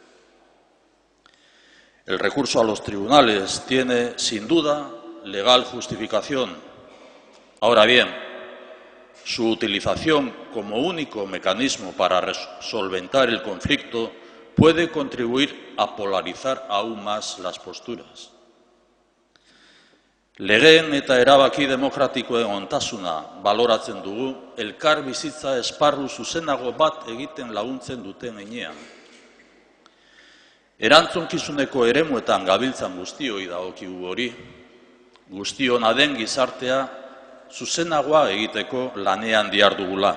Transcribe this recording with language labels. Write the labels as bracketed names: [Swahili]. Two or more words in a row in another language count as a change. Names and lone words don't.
[Spanish] El recurso a los tribunales tiene, sin duda, legal justificación. Ahora bien, su utilización como único mecanismo para solventar el conflicto puede contribuir a polarizar aún más las posturas. [Basque] Legeen eta erabaki demokratikoen ontasuna baloratzen dugu elkar bizitza esparru zuzenago bat egiten laguntzen duten heinean. Erantzunkizuneko eremuetan gabiltzan guztioi dagokigu hori, guztiona den gizartea zuzenagoa egiteko lanean dihardugula.